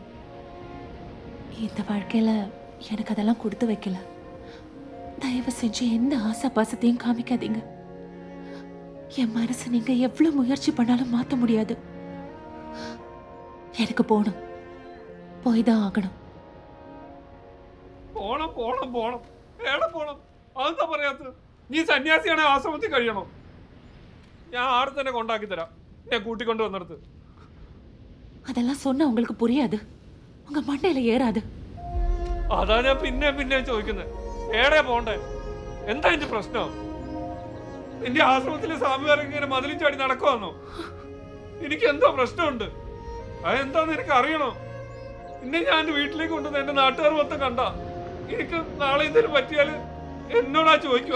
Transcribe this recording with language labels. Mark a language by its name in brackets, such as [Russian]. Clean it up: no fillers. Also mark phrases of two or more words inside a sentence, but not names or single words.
[Tamil] இந்த வாழ்க்கையில் எனக்கு அதெல்லாம் கொடுத்து வைக்கல. தயவு செஞ்சு எந்த ஆசை பாசத்தையும் காமிக்காதீங்க. என் மனசை நீங்கள் எவ்வளோ முயற்சி பண்ணாலும் மாற்ற முடியாது. எனக்கு போகணும், போய் தான் ஆகணும். [Malayalam] പോണം പോണം പോണം എവിടെ പോണം? അതെന്താ പറയാത്തത്? നീ സന്യാസിയാണെ ആശ്രമത്തിൽ കഴിയണം. ഞാൻ ആടെ തന്നെ കൊണ്ടാക്കി തരാം, ഞാൻ കൂട്ടിക്കൊണ്ട് വന്നെടുത്ത്. [Tamil] அதெல்லாம் சொன்னா உங்களுக்கு புரியாது, உங்க மண்டையில ஏறாது. [Malayalam] അതാ ഞാൻ പിന്നെ ചോദിക്കുന്നത്, ഏടെ പോണ്ടേ? എന്താ എന്റെ പ്രശ്നം? നിന്റെ ആശ്രമത്തിലെ സ്വാമിമാരൊക്കെ ഇങ്ങനെ മതിലും ചാടി നടക്കുവാന്നോ? എനിക്ക് എന്തോ പ്രശ്നമുണ്ട്, അതെന്താന്ന് എനിക്ക് അറിയണം. ഇന്നെ ഞാൻ എന്റെ വീട്ടിലേക്ക് കൊണ്ടുവന്ന് എന്റെ നാട്ടുകാർ മൊത്തം കണ്ട എനിക്ക് നാളെ എന്തെങ്കിലും പറ്റിയാൽ എന്നോടാ ചോദിക്കുക.